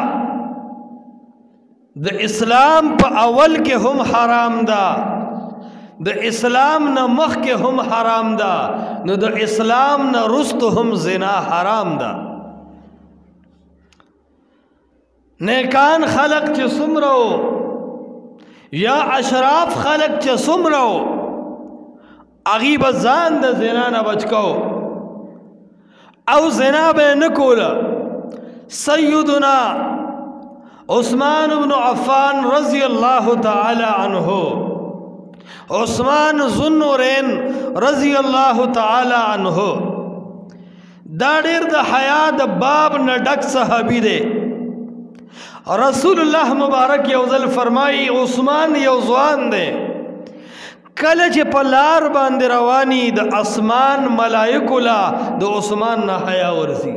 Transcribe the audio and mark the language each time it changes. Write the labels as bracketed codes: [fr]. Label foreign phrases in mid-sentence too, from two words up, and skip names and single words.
[ps] د اسلام په اول کې هم حرام ده د اسلام نه مخ کې هم حرام ده نو د اسلام نه رست هم زنا حرام ده نیکان خلق چې څومره یا اشراف خلق چې څومره هغوی به ځان د زنا نه بچ کو او زنا به نه کوله سیدنا عثمان بن عفان [ar] رضی اللہ تعالی عنہ [ps] عثمان ذوالنورین [ar] رضی اللہ تعالی عنہ [ps] دا ډیر د حیا د باب نه ډک صحابی دی رسول الله مبارک یو ځل فرمایي عثمان یو ځوان دی کله چې په لار باندې رواني د اسمان ملائکو لا د عثمان نه حیا ورسي.